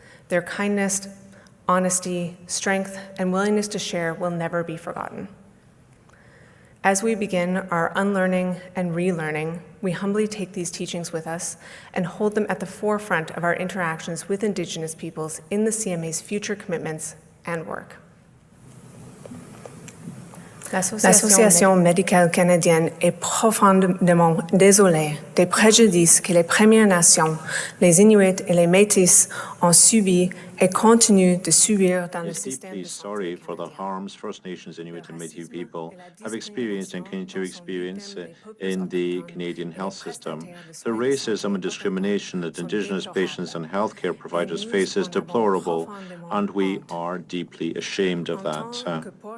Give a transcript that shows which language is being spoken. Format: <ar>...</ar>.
<en>Their kindness, honesty, strength, and willingness to share will never be forgotten. As we begin our unlearning and relearning, we humbly take these teachings with us and hold them at the forefront of our interactions with Indigenous peoples in the CMA's future commitments and work.</en> <fr>L'Association médicale canadienne est profondément désolée des préjudices que les Premières Nations, les Inuits et les Métis ont subis et continuent de subir dans le système de santé.</fr> <en>Sorry for the harms First Nations, Inuit and Métis people have experienced and continue to experience in the Canadian health system. The racism and discrimination that Indigenous patients and healthcare providers face is deplorable, and we are deeply ashamed of that.</en>